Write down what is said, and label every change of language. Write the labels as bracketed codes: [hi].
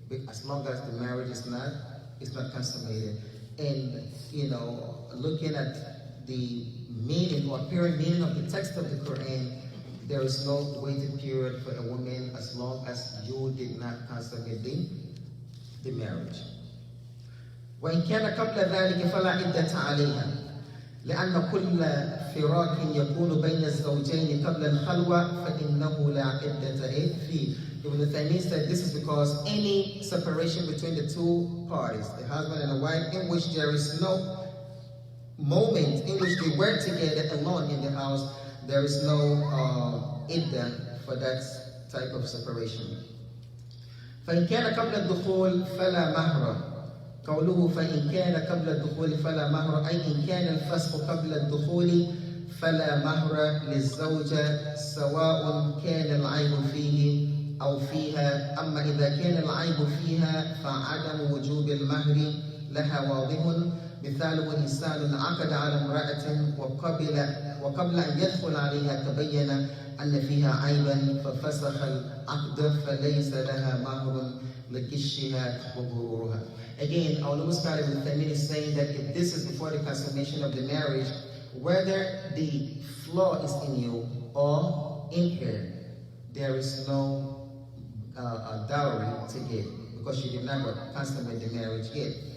[en] As long as the marriage is not consummated. And you know, looking at the meaning or apparent meaning of the text of the Quran, there is no waiting period for a woman as long as you did not consummate the marriage. [ar] وإن كان قبل ذلك فلا عدة عليها لأن كل فراق يكون بين الزوجين قبل الخلوة فإنه لا عدة فيه. [en] Ibn Taymiyyah said this is because any separation between the two parties, the husband and the wife, in which there is no moment in which they were together alone in the house, there is no iddah for that type of separation. [ar] فإن كان قبل الدخول فلا مهر. قوله فإن كان قبل الدخول فلا مهر أي إن كان الفسخ قبل الدخول فلا مهر للزوجة سواء كان العيب فيه أو فيها. أما إذا كان العيب فيها فعدم وجوب المهر لها واضح. مثاله إنسان عقد على امرأة وقبل أن يدخل عليها تبين أن فيها عيبا ففسخ العقد فليس لها مهر لكشها وغرورها. [en] Again, our Lord Ibn Taymiyyah is saying that if this is before the consummation of the marriage, whether the flaw is in you or in her, there is no dowry to give because she did not consummate the marriage yet.